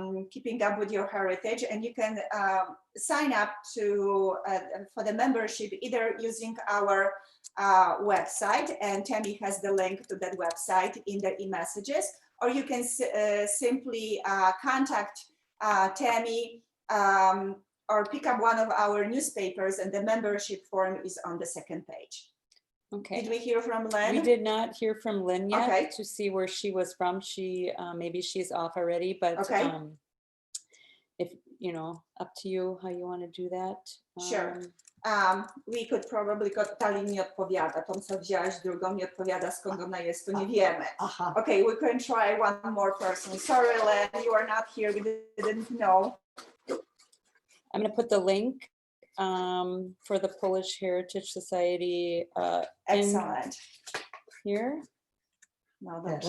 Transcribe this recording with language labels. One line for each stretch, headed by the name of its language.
English: keeping up with your heritage, and you can sign up for the membership either using our website, and Tammy has the link to that website in the e-messages, or you can simply contact Tammy or pick up one of our newspapers, and the membership form is on the second page. Okay. Did we hear from Lynn? We did not hear from Lynn yet. Okay. To see where she was from. She maybe she's off already, but Okay. If up to you how you want to do that. Sure. We could probably,
Polish: Tali nie odpowiada, tą co wzięłaś drugą nie odpowiada, skąd ona jest, to nie wiemy. Aha.
English: Okay, we can try one more person. Sorry, Len, you are not here, we didn't know. I'm going to put the link for the Polish Heritage Society Excellent. here.
Polish: No, dobrze.